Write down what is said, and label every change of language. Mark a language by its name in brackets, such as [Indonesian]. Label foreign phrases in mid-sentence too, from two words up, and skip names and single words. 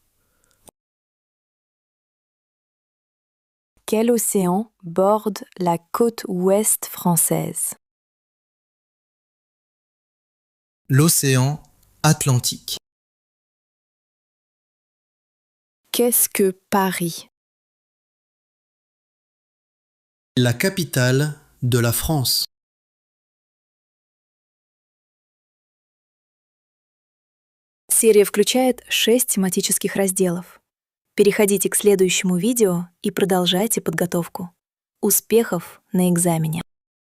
[French] Quel océan borde la côte ouest française? L'océan Atlantique. Qu'est-ce que Paris? La capitale de la France. [Russian] Серия включает 6 тематических разделов. Переходите к следующему видео и продолжайте подготовку. Успехов на экзамене!